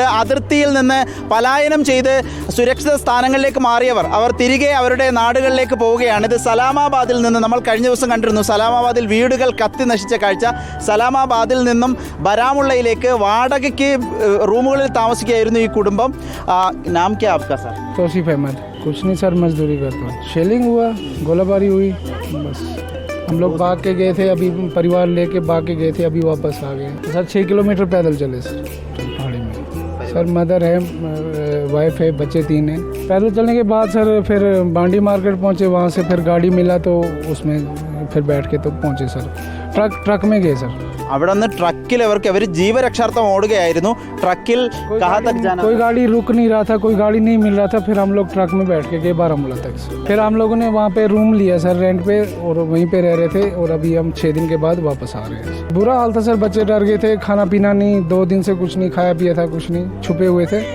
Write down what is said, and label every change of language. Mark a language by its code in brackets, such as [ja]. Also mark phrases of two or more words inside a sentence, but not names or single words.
[ml] അതിർത്തിയിൽ നിന്ന് പലായനം ചെയ്ത് സുരക്ഷിത സ്ഥാനങ്ങളിലേക്ക് മാറിയവർ തിരികെ അവരുടെ നാടുകളിലേക്ക് പോവുകയാണ്. ഇത് സലാമാബാദിൽ നിന്ന് നമ്മൾ കഴിഞ്ഞ ദിവസം കണ്ടിരുന്നു. സലാമാബാദിൽ വീടുകൾ കത്തി നശിച്ച കാഴ്ച. സലാമാബാദിൽ നിന്നും ബാരാമുള്ളയിലേക്ക് വാടകയ്ക്ക് റൂമുകളിൽ താമസിക്കുകയായിരുന്നു ഈ കുടുംബം. [hi] नाम क्या आपका सर? तौसीफ अहमद. कुछ नहीं सर, मजदूरी करता हूँ. शेलिंग हुआ, गोलाबारी हुई, बस हम लोग भाग के गए थे. अभी परिवार लेके भाग के गए थे, अभी वापस आ गए सर. 6 किलोमीटर पैदल चले सर पहाड़ी में. सर मदर है, वाइफ है, बच्चे 3 हैं. पैदल चलने के बाद सर फिर बांडी मार्केट पहुँचे. वहाँ से फिर गाड़ी मिला तो उसमें फिर बैठ के तो पहुँचे सर. ट्रक में गए सर. [ml] അവിടെ നിന്ന് ട്രക്കിൽ അവർ ജീവരക്ഷാർത്ഥം ഓടുകയായിരുന്നു. ട്രക്കിൽ [hi] कोई गाड़ी रुक नहीं रहा था, कोई गाड़ी नहीं मिल रहा था. फिर हम लोग ट्रक में बैठ के गए बारामूला तक. फिर हम लोगों ने वहाँ पे रूम लिया सर रेंट पे और वहीं पे रह रहे थे. और अभी हम 6 दिन के बाद वापस आ रहे हैं. बुरा हाल था सर, बच्चे डर गए थे. खाना पीना नहीं, 2 दिन से कुछ नहीं खाया पिया था, कुछ नहीं, छुपे हुए थे.